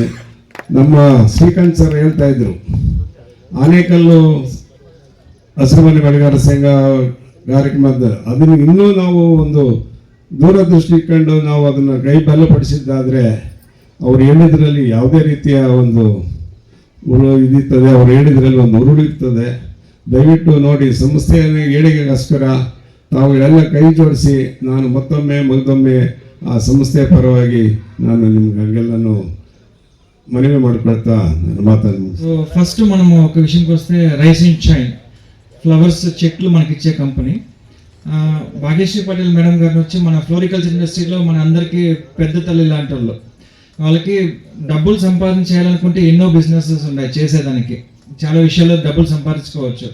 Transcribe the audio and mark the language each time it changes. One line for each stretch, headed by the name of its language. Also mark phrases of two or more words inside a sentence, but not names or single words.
Kannada: ನಮ್ಮ ಶ್ರೀಕಾಂತ್ ಸರ್ ಹೇಳ್ತಾ ಇದ್ರು, ಆನೇಕಲ್ಲು ಹಸಿರುಮನೆ ಬೆಳೆಗಾರ ಸಂಘ ಕಾರ್ಯಕ್ರಮದ ಅದನ್ನು ಇನ್ನೂ ನಾವು ಒಂದು ದೂರದೃಷ್ಟಿ ಇಟ್ಕೊಂಡು ನಾವು ಅದನ್ನು ಕೈ ಬಲಪಡಿಸಿದ್ದಾದರೆ ಅವ್ರು ಹೇಳಿದ್ರಲ್ಲಿ ಯಾವುದೇ ರೀತಿಯ ಒಂದು ಇದಿರ್ತದೆ, ಅವ್ರು ಹೇಳಿದ್ರಲ್ಲಿ ಒಂದು ಉರುಳಿರ್ತದೆ. ದಯವಿಟ್ಟು ನೋಡಿ, ಸಂಸ್ಥೆಯ ಏಳಿಗೆಗೋಸ್ಕರ ತಾವುಗಳೆಲ್ಲ ಕೈ ಜೋಡಿಸಿ ನಾನು ಮತ್ತೊಮ್ಮೆ ಆ ಸಂಸ್ಥೆಯ ಪರವಾಗಿ ನಾನು ನಿಮ್ಗೆ ಹಂಗೆಲ್ಲನೂ
Telugu: మనమే మాట్లాడతా మాట్లాడము. సో ఫస్ట్ మనము ఒక విషయంకి వస్తే రైస్ అండ్ షైన్ ఫ్లవర్స్ చెట్లు మనకి ఇచ్చే కంపెనీ. భాగ్యశ్రీ పటేల్ మేడం గారిని వచ్చి మన ఫ్లోరికల్చర్ ఇండస్ట్రీలో మన అందరికీ పెద్ద తల్లి లాంటి వాళ్ళు. వాళ్ళకి డబ్బులు సంపాదించాలనుకుంటే ఎన్నో బిజినెసెస్ ఉన్నాయి చేసేదానికి, చాలా విషయాల్లో డబ్బులు సంపాదించుకోవచ్చు.